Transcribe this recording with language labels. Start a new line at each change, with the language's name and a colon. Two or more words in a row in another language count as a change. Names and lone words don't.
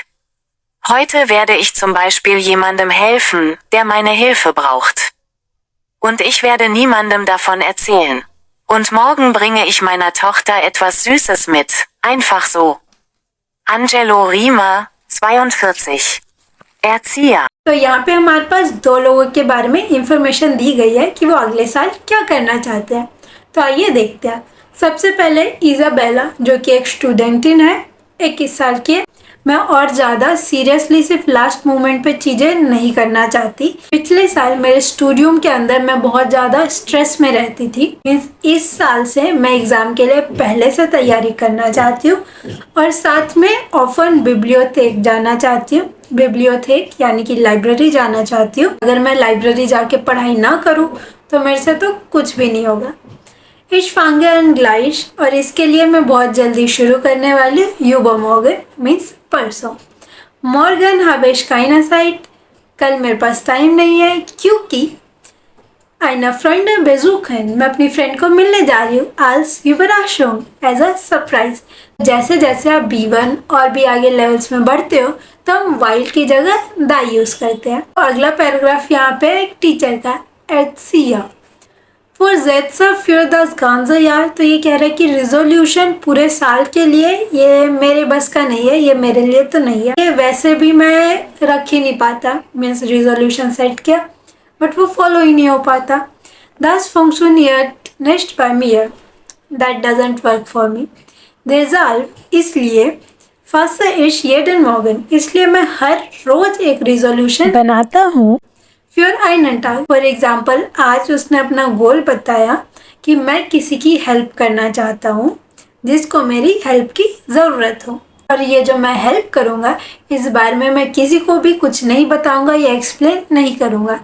German: Heute werde ich zum Beispiel jemandem helfen, der meine Hilfe braucht. Und ich werde niemandem davon erzählen. Und morgen bringe ich meiner Tochter etwas Süßes mit, einfach so. Angelo Rima, 42. Erzieher.
Hindi: तो यहाँ पे हमारे पास दो लोगों के बारे में इंफॉर्मेशन दी गई है कि वो अगले साल क्या करना चाहते हैं। तो आइए देखते हैं। सबसे पहले इजाबेला जो कि एक स्टूडेंटिन है, 21 साल की है। मैं और ज़्यादा सीरियसली सिर्फ
English: last moment
Hindi: पे चीज़ें नहीं करना चाहती। पिछले साल मेरे स्टूडियम के अंदर मैं बहुत ज़्यादा स्ट्रेस में रहती थी। इस साल से मैं एग्ज़ाम के लिए पहले से तैयारी करना चाहती हूँ और साथ में
German: offen Bibliothek
Hindi: जाना चाहती हूँ। बिब्लियोथेक यानी कि लाइब्रेरी जाना चाहती हूँ। अगर मैं लाइब्रेरी जाके पढ़ाई ना करूँ तो मेरे से तो कुछ भी नहीं होगा।
German: Ich fange an gleich,
Hindi: और इसके लिए मैं बहुत जल्दी शुरू करने वाली हूँ।
German: übermorgen मीन्स परसों। morgen habe ich keine Zeit,
Hindi: कल मेरे पास टाइम नहीं है क्योंकि
German: eine Freundin besuchen,
Hindi: मैं अपनी फ्रेंड को मिलने जा रही हूँ।
German: als Überraschung,
English: as a surprise।
Hindi: जैसे जैसे आप B1 और भी आगे लेवल्स में बढ़ते हो तो हम while की जगह दा यूज़ करते हैं। और अगला पैराग्राफ यहाँ पे एक टीचर का
German: Erzieher Vorsätze für das ganze Jahr,
Hindi: तो ये कह रहा है कि रिजोल्यूशन पूरे साल के लिए ये मेरे बस का नहीं है, ये मेरे लिए तो नहीं है। ये वैसे भी मैं रख ही नहीं पाता,
English: means resolution
Hindi: सेट किया बट वो फॉलो ही नहीं हो पाता।
German: Das funktioniert nicht bei mir,
English: that doesn't work for me।
German: Deshalb, इसलिए fasse ich jeden Morgen,
Hindi: इसलिए मैं हर रोज एक रिजोल्यूशन बनाता हूँ।
German: फिर einen Tag,
English: for example
Hindi: आज उसने अपना गोल बताया कि मैं किसी की हेल्प करना चाहता हूँ जिसको मेरी हेल्प की ज़रूरत हो, और ये जो मैं हेल्प करूँगा इस बारे में मैं किसी को भी कुछ नहीं बताऊँगा या एक्सप्लेन नहीं करूँगा।